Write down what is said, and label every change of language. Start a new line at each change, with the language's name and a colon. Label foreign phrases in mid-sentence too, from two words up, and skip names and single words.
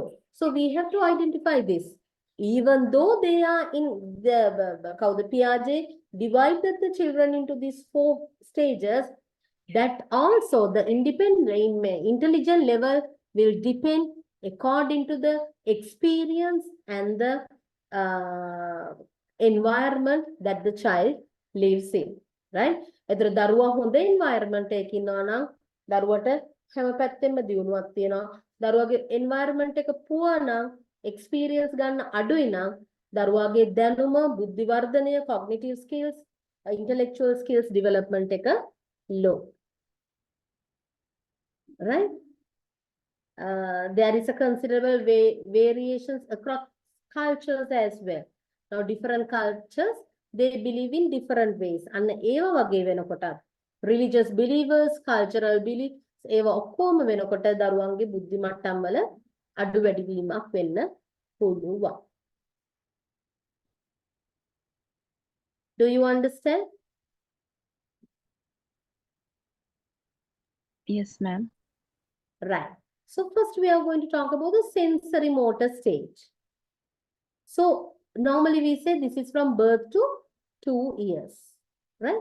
English: So we have to identify this. Even though they are in the Piaget divided the children into these 4 stages, that also the independent intelligent level will depend according to the experience and the environment that the child lives in, right?
Sinhala: එතර දරුවා හොඳ environment එකක ඉන්නවා නම් දරුවට හැම පැත්තෙම දියුණුවක් තියෙනවා. දරුවාගේ environment එක poor නම් experience ගන්න අඩුයි නම් දරුවාගේ දැනුම, බුද්ධි වර්ධනය,
English: cognitive skills, intellectual skills development එක low. Right? There is a considerable variations across cultures as well. Now, different cultures, they believe in different ways. And
Sinhala: ඒවා වගේ වෙනකොට
English: religious believers, cultural beliefs,
Sinhala: ඒවා ඔක්කොම වෙනකොට දරුවන්ගේ බුද්ධි මට්ටම් වල අඩු වැඩි වීමක් වෙන්න පුළුවන්.
English: Do you understand? Yes, ma'am. Right. So first we are going to talk about the sensory motor stage. So normally we say this is from birth to 2 years, right?